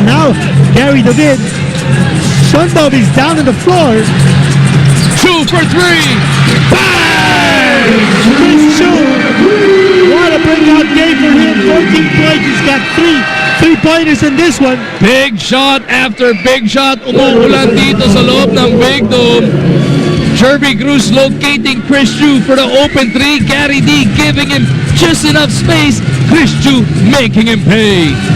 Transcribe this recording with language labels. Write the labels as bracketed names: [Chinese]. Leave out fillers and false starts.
[English] Now, Gary David. Shundov is down on the floor. Chu for 3. Bang! Chris Chu. What a breakout game for him. 14 points. He's got three-pointers in this one. Big shot after big shot. [Filipino] Umuulan dito sa loob ng Big Dome. [English] Jervy Cruz locating Chris Chu for the open 3. Gary D giving him just enough space. Chris Chu making him pay.